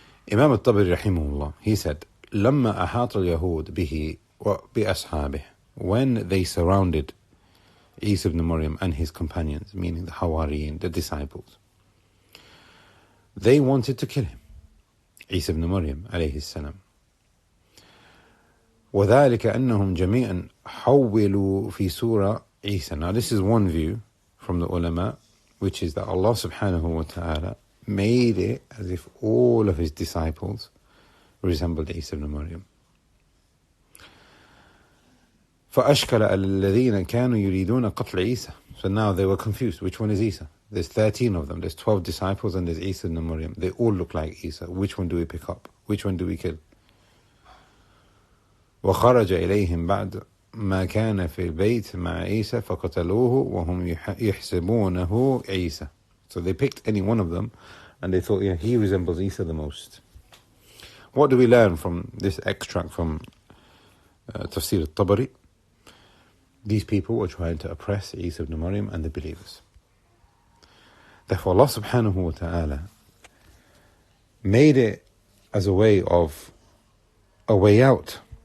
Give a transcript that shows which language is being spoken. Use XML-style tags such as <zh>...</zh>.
<en>Imam al-Tabari rahimahullah, he said,</en> <ar>لما أحاط اليهود به وبأصحابه,</ar> <en>when they surrounded Esaa ibn Maryam and his companions, meaning the Hawariyin, the disciples, they wanted to kill him, Esaa ibn Maryam alayhi salam.</en> <ar>وذلك أنهم جميعا حولوا في سورة عيسى.</ar> <en>Now this is one view from the ulama, which is that Allah subhanahu wa ta'ala made it as if all of his disciples resembled Esaa ibn Maryam.</en> <ar>فأشكل الذين كانوا يريدون قتل عيسى.</ar> <en>So now they were confused. Which one is Esaa? There's 13 of them. There's 12 disciples and there's Esaa ibn Maryam. They all look like Esaa. Which one do we pick up? Which one do we kill?</en> <ar>وخرج إليهم بعد ما كان في البيت مع عيسى فقتلوه وهم يحسبونه عيسى.</ar> <en>So they picked any one of them and they thought, yeah, he resembles Esaa the most. What do we learn from this extract from Tafsir al-Tabari? These people were trying to oppress Esaa ibn Maryam and the believers. Therefore Allah subhanahu wa ta'ala made it as a way out.</en>